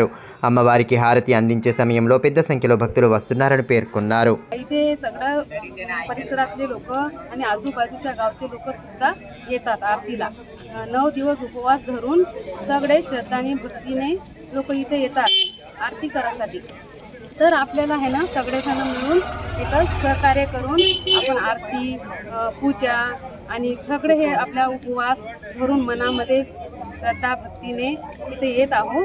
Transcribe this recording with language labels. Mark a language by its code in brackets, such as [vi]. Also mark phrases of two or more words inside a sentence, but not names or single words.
[te] అమ్మవారికి హారతి అందించే సమయంలో పెద్ద సంఖ్యలో భక్తులు వస్తున్నారని పేర్కొన్నారు. [mr] इथे सगळ्या परिसरातले लोक आणि आजूबाजूच्या गावचे लोक सुद्धा येतात आरतीला. 9 दिवस उपवास धरून सगळे श्रद्धाने भक्तीने लोक इथे येतात आरती करायसाठी. तर आपल्याला [hi] है ना [mr] सगळेजण मिळून इथं सहकार्य करून आपण आरती पूजा आणि सगळे हे आपला उपवास धरून मनामध्ये श्रद्धा भक्तीने इथे येत आहो.